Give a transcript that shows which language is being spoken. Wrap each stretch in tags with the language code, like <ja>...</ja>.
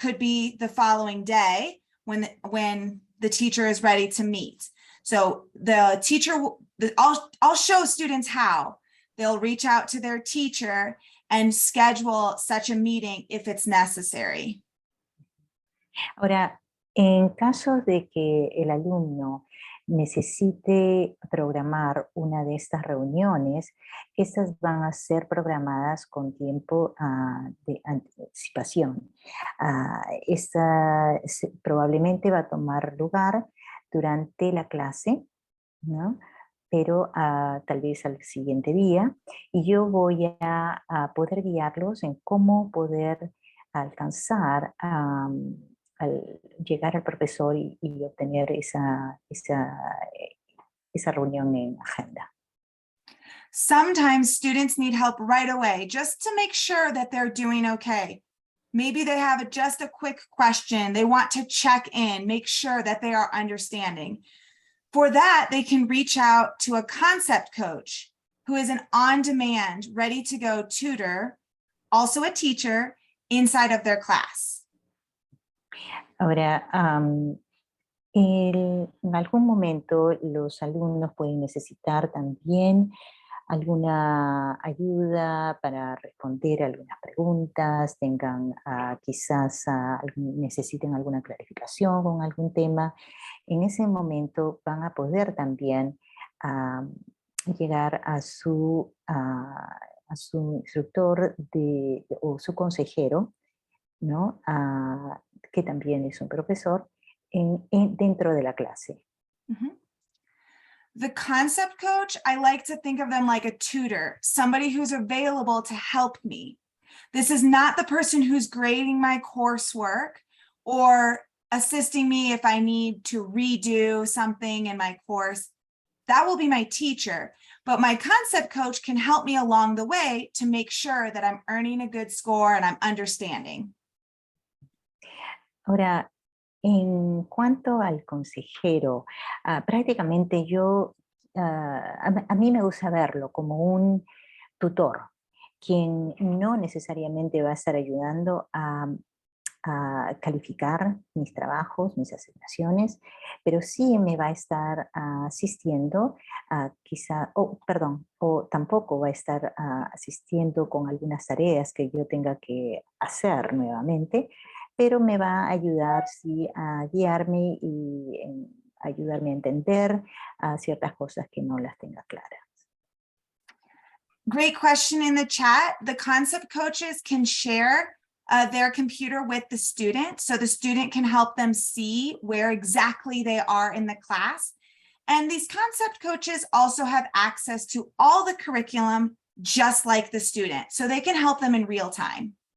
<en>Could be the following day when the teacher is ready to meet. So the teacher, I'll show students how. They'll reach out to their teacher and schedule such a meeting if it's necessary.</en> <es>Ahora, en caso de que el alumno necesite programar una de estas reuniones, estas van a ser programadas con tiempo de anticipación. Esta probablemente va a tomar lugar durante la clase, ¿no? Pero tal vez al siguiente día, y yo voy a poder guiarlos en cómo poder alcanzar al llegar al profesor y obtener esa reunión en agenda.</es> <en>Sometimes students need help right away just to make sure that they're doing okay. Maybe they have just a quick question. They want to check in, make sure that they are understanding. For that, they can reach out to a concept coach who is an on-demand, ready-to-go tutor, also a teacher, inside of their class.</en> <es>Ahora, en algún momento los alumnos pueden necesitar también alguna ayuda para responder algunas preguntas, tengan quizás necesiten alguna clarificación con algún tema. En ese momento van a poder también llegar a su instructor o su consejero, ¿no? Que también es un profesor dentro de la clase. Mm-hmm.</es> <en>The concept coach, I like to think of them like a tutor, somebody who's available to help me. This is not the person who's grading my coursework or assisting me if I need to redo something in my course. That will be my teacher, but my concept coach can help me along the way to make sure that I'm earning a good score and I'm understanding.</en> <es>Ahora, en cuanto al consejero, prácticamente a mí me gusta verlo como un tutor, quien no necesariamente va a estar ayudando a calificar mis trabajos, mis asignaciones, pero sí me va a estar asistiendo, o tampoco va a estar asistiendo con algunas tareas que yo tenga que hacer nuevamente, pero me va a ayudar sí, a guiarme y ayudarme a entender ciertas cosas que no las tenga claras.</es> <en>Great question in the chat. The concept coaches can share their computer with the student, so the student can help them see where exactly they are in the class. And these concept coaches also have access to all the curriculum, just like the student, so they can help them in real time.</en>